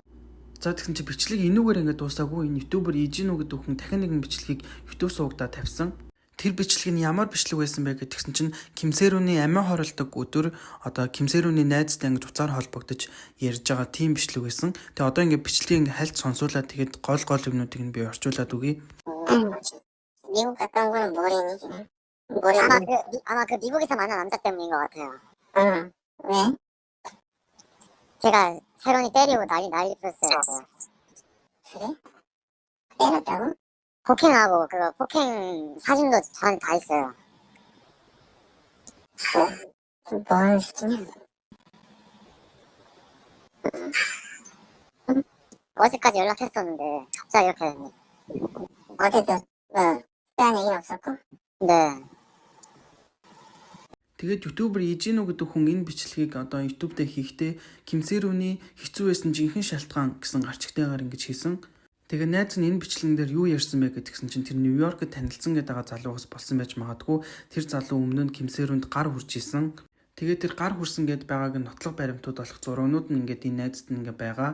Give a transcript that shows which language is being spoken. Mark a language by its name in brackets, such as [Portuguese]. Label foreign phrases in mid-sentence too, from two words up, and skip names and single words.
[Mongolian] За тэгсэн чи бичлэг энүүгээр ингээд дуусаагүй. Энэ ютубер Ижинүү гэдэг хүн дахин нэгэн бичлэгийг ютуб суугадаа тавьсан. Тэр бичлэг нь ямар бичлэг байсан бэ гэдгсэн чинь Ким Сэрүүний амиа хорлдог өдөр одоо Ким Сэрүүний найзтай ингэж уцаар холбогдож ярьж байгаа тийм бичлэг байсан. Тэгээ одоо ингэ бичлэгийг ингэ хальт сонсуулаад тэгээд гол юмнуудыг нь би орчуулад өгье. [Korean] 미국 갔다 온 거는 머리니? 아마 그 미국에서 만난 남자 때문인 것 같아요. 왜? 제가 세론이 때리고 난리 났어요. 그래? 때렸다고? 폭행하고 그 폭행 사진도 저한테 다 있어요. 뭐 하는 시키냐? 어제까지 연락했었는데 갑자기 이렇게 됐네. 어제도 특별한 얘기는 없었고? 네. [Mongolian] Тэгээд ютубер Ижинүү гэдэг хүн энэ бичлэгийг одоо YouTube дээр хийхдээ Ким Сэрүүний хэцүү байсан жинхэнэ шалтгаан гэсэн гарчигтайгаар ингэж хийсэн. Тэгээ найз нь энэ бичлэгэн дээр юу ярьсан бэ гэдгсэн чинь тэр Нью-Йоркд танилцсан гэдэг залуугаас болсон байж магадгүй. Тэр залуу өмнө нь Ким Сэрүүнд гар хүрж исэн. Тэгээд тэр гар хүрсэн гэд байгааг нь нотлох баримтууд болох зургууд нь ингээд энэ найзд нь ингээд байгаа.